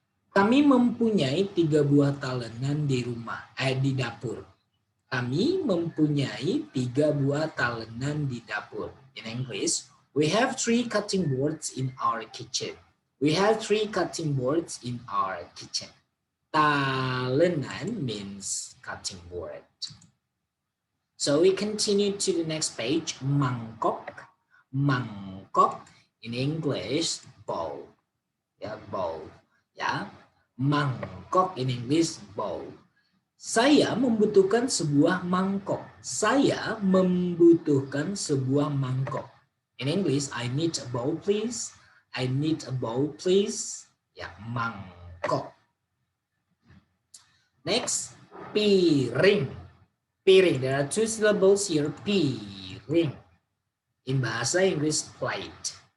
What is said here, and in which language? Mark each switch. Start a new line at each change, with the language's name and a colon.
Indonesian: Kami mempunyai 3 buah talenan di rumah, di dapur. Kami mempunyai 3 buah talenan di dapur.
English: In English, we have 3 cutting boards in our kitchen. We have 3 cutting boards in our kitchen. Talenan means cutting board. So we continue to the next page, mangkok. Mangkok in English, bowl. Ya, bowl.
Indonesian: Ya, mangkok
English: in English, bowl.
Indonesian: Saya membutuhkan sebuah mangkok. Saya membutuhkan sebuah mangkok.
English: In English, I need a bowl, please. I need a bowl, please. Ya, mangkok. Next, piring. Piring. There are 2 syllables here.
Indonesian: Piring.
English: In bahasa Inggris, plate.